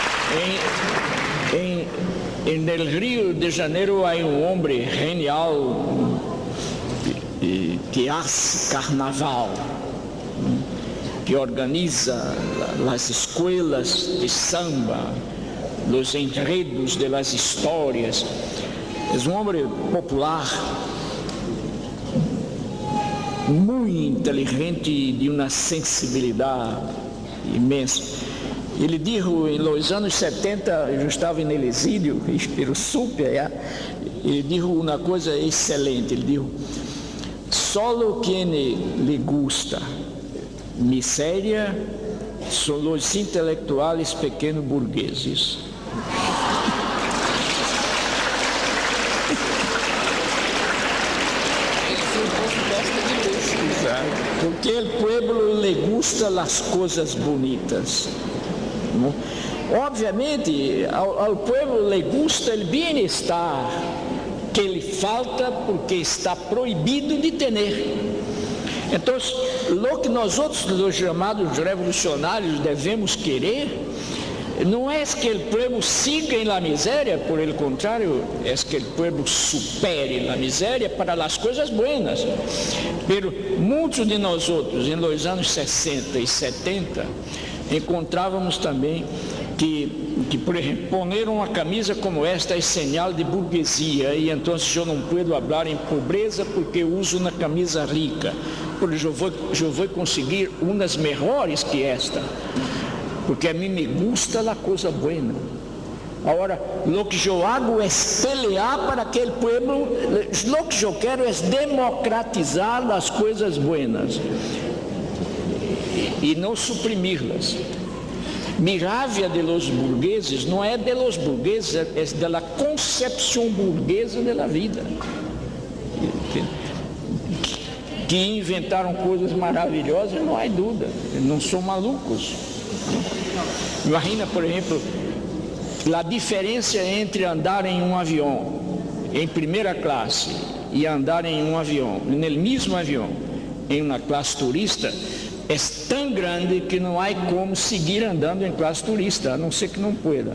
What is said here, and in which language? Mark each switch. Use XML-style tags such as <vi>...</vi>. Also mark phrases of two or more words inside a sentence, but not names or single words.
<es>En el</es> <pt>Rio de Janeiro há homem genial que hace carnaval, que organiza as escolas de samba, os enredos</pt> <es>de las</es> <pt>histórias. É homem popular, muito inteligente, de uma sensibilidade imensa. Ele disse, nos anos 70, eu estava em exílio,</pt> <es>pero supe,</es> <pt>ele disse uma coisa excelente, ele disse:</pt> <es>solo quien le gusta</es> <pt>miséria são os intelectuais pequenos burgueses. Porque o</pt> <es>pueblo le gusta las</es> <pt>coisas bonitas. Obviamente, ao</pt> <es>pueblo le gusta</es> <pt>o bem-estar que lhe falta porque está proibido de ter. Então, o que nós outros, os chamados revolucionários, devemos querer, não é que o pueblo siga em la miséria,</pt> <es>por el</es> <pt>contrário, é que o pueblo supere la miséria para as coisas buenas. Pero muitos de nós outros, em los anos 60 e 70, encontrávamos também que, por exemplo, poner uma camisa como esta é sinal de burguesia, e então eu não posso falar em pobreza porque uso uma camisa rica, porque eu vou conseguir umas melhores que esta, porque a mim</pt> <es>me gusta</es> <pt>a coisa buena. Agora, o que eu hago é pelear para que o pueblo, o que eu quero é democratizar as coisas buenas e não suprimi-las.</pt> <es>Mi rabia de los burgueses</es> <pt>não é</pt> <es>de los burgueses,</es> <pt>é</pt> <es>de la</es> <pt>concepção burguesa</pt> <es>de la vida,</es> <pt>que inventaram coisas maravilhosas, não há dúvida, não são malucos. Imagina, por exemplo, a diferença entre andar em um avião em primeira classe e andar em um avião, no mesmo avião, em uma classe turista, é tão grande que não há como seguir andando em classe turista, a não ser que não pueda.</pt>